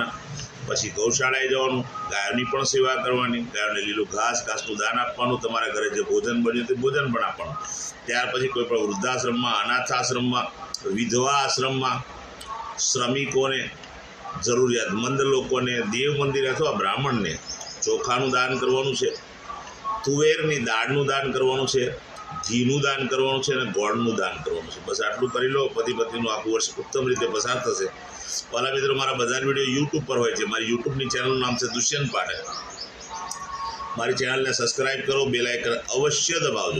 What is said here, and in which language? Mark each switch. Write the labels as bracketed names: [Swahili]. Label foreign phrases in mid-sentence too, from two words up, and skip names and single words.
[Gujarati] પછી ગૌશાળાએ જવાનું, ગાયોની પણ સેવા કરવાની, ગાયોને લીલું ઘાસનું દાન આપવાનું, તમારા ઘરે જે ભોજન બન્યું તે ભોજન પણ આપવાનું। ત્યાર પછી કોઈ પણ વૃદ્ધાશ્રમમાં, અનાથાશ્રમમાં, વિધવા આશ્રમમાં શ્રમિકોને, જરૂરિયાતમંદ લોકોને, દેવ મંદિર અથવા બ્રાહ્મણ ને ચોખાનું દાન કરવાનું છે। તુવેરની દાળનું દાન કરવાનું છે। ઘીનું દાન કરવાનું છે અને ગોળનું દાન કરવાનું છે. બસ આટલું કરી લો, પતિ પત્નીનું આખું વર્ષ ઉત્તમ રીતે પસાર થશે. પહેલા મિત્રો, મારા બધા વિડીયો યુટ્યુબ પર હોય છે. મારી યુટ્યુબની ચેનલનું નામ છે દુષ્યંત પાઠક. મારી ચેનલને સબસ્ક્રાઈબ કરો, [English] bell icon [Gujarati] અવશ્ય દબાવજો.